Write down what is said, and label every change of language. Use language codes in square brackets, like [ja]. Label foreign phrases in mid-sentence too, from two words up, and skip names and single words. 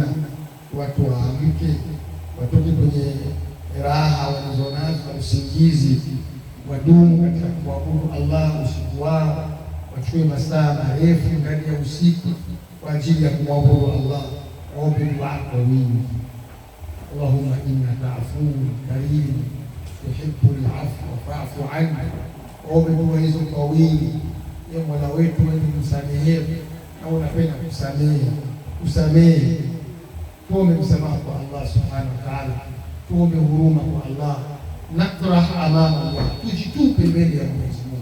[sw] Watu waamke, watoke kwenye raha walizonazo na usingizi, wadumu katika kumwabudu Allah usiku wao, wachukue masaa marefu ndani ya usiku kwa ajili ya kumwabudu Allah. Waombe dua kwa wingi. [ar] اللهم إنك عفو كريم تحب العفو فاعف عني. Waombe dua hizo kwa wingi. Ye Mola wetu, wewe ni msamehevu na unapenda kusamehe. Tuombe msamaha kwa Allah سبحانه وتعالى, tuombe huruma kwa Allah, nakrah amama Allah, tujitupe mbele ya Mwenyezi Mungu.